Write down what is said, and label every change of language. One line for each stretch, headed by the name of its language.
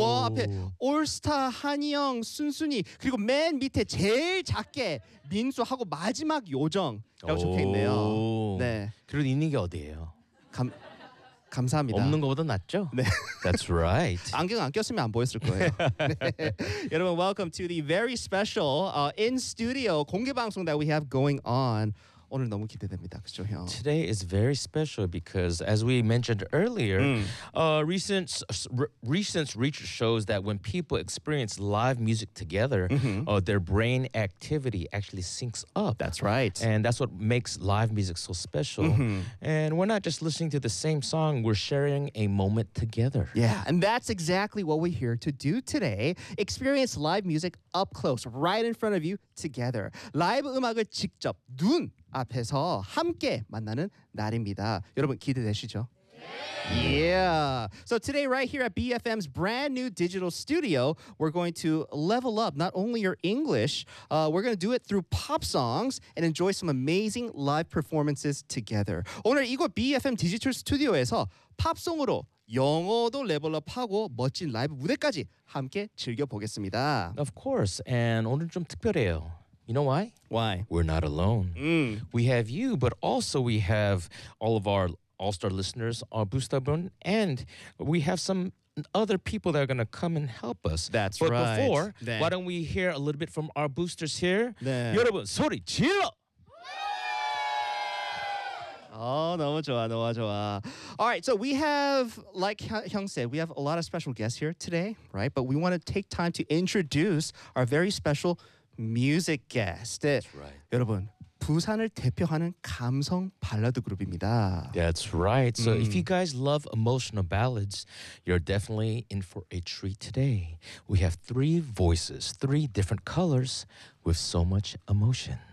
Korean: 와, 앞에 올스타 한이형 순순히 그리고 맨 밑에 제일 작게 민수하고 마지막 요정이라고 적혀 있네요. 네. 그리고 있는 게 어디예요? 감사합니다. 없는 것보다 낫죠? 네.
English: That's right.
Korean: 안경 안 꼈으면 안 보였을 거예요. 여러분,
English: welcome to the very special in-studio
Korean: 공개 방송
English: that we have going on.
Korean: 오늘 너무 기대됩니다. 그렇죠, 형?
English: Today is very special because as we mentioned earlier, recent research shows that when people experience live music together, their brain activity actually syncs up. That's right. And that's what makes live music so special. And we're not just listening to the same song, we're sharing a moment together. Yeah, and that's exactly what we're here to do today. Experience live music up close, right in front of you, together.
Korean: 라이브 음악을 직접 눈 앞에서 함께 만나는 날입니다. 여러분 기대되시죠? 네!
English: Yeah. So today right here at BFM's brand new digital studio, we're going to level up not only your English, we're going to do it through pop songs and enjoy some amazing live performances together.
Korean: 오늘 이곳 BFM 디지털 스튜디오에서 팝송으로 영어도 레벨업하고 멋진 라이브 무대까지 함께 즐겨보겠습니다.
English: Of course. And
Korean: 오늘 좀 특별해요.
English: You know why? Why? We're not alone. We have you, but also we have all of our All-Star listeners, our Boostabun, and we have some other people that are going to come and help us. That's but right. But before,
Korean: 네.
English: why don't we hear a little bit from our boosters here?
Korean: 네. 여러분, 소리 질러! 어, 너무 좋아, 너무 좋아.
English: All right, so we have, like Hyung said, we have a lot of special guests here today, right? But we want to take time to introduce our very special music guest. That's right.
Korean: 여러분, 부산을 대표하는 감성 발라드 그룹입니다.
English: That's right. So if you guys love emotional ballads, you're definitely in for a treat today. We have three voices, three different colors with so much emotion.